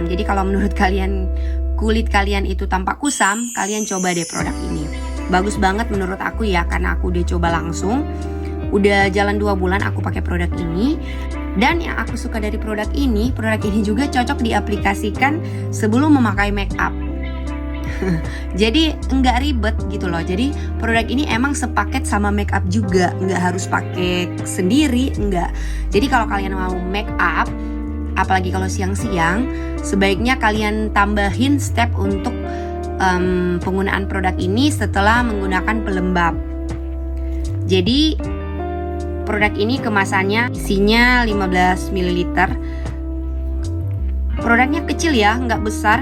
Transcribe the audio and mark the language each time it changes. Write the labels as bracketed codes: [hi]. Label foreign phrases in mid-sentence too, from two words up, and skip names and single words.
[id] Jadi kalau menurut kalian kulit kalian itu tampak kusam, kalian coba deh produk ini. Bagus banget menurut aku ya, karena aku udah coba langsung. Udah jalan 2 bulan aku pakai produk ini. Dan yang aku suka dari produk ini juga cocok diaplikasikan sebelum memakai [en] make up. [id] Jadi nggak ribet gitu loh. Jadi produk ini emang sepaket sama [en] make up [id] juga, nggak harus pakai sendiri, nggak. Jadi kalau kalian mau [en] make up, [id] apalagi kalau siang-siang, sebaiknya kalian tambahin step untuk penggunaan produk ini setelah menggunakan pelembab. Jadi produk ini kemasannya isinya 15 ml. Produknya kecil ya, nggak besar.